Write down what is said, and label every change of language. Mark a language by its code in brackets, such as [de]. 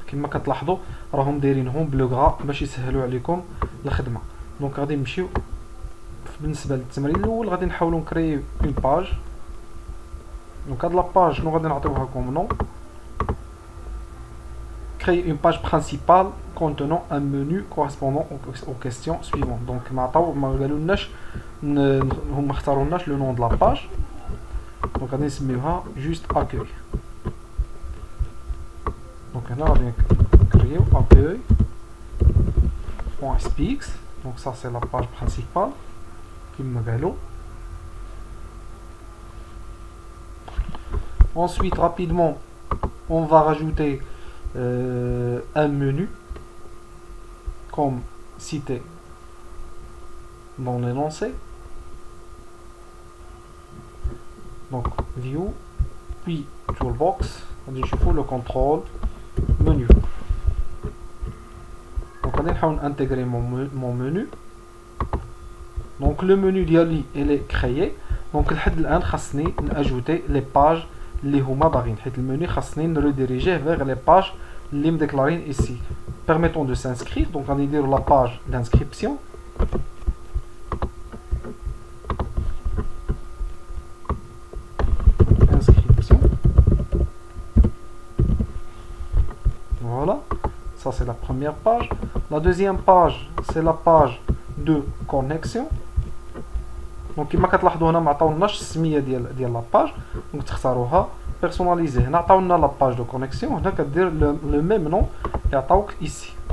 [ar] كما كتلاحظوا راهم دايرينهم بلو غرا باش يسهلوا عليكم الخدمه. دونك غادي نمشيو بالنسبه للتمرين الاول غادي نحاولوا نكريو اون باج. [fr] دونك هاد لاباج شنو غادي نعطيوها كوم نون؟ créer une page principale contenant un menu correspondant aux questions suivantes. [ar] Donc ما قالولناش هما اختارولناش لو نون دو لا باج. دونك غادي نسميوها juste accueil. Donc هنا غادي نكريو accueil.spx. [fr] Donc ça c'est la page principale comme قالوا. Ensuite rapidement on va rajouter un menu comme cité dans l'énoncé. Donc view puis toolbox. Je fais le contrôle menu. Donc on va intégrer mon menu. Donc le menu d'Yali il est créé. [ar] Donc الآن خاصني ajouter les pages اللي هما باغيين حيت المنيو خاصني نريديريجيه vers les pages اللي مديكلارين ici. [fr] Permettons de s'inscrire. Donc on va dire la page d'inscription. Voilà, ça c'est la première page. La deuxième page c'est la page de connexion. [ar] Donc كما كتلاحظوا هنا ما عطاوناش السميه ديال لا باج. دونك تختاروها بيرسوناليزي. هنا عطاونا لا باج دو كونيكسيون. هنا كدير لو ميم نون اللي عطاوك ici.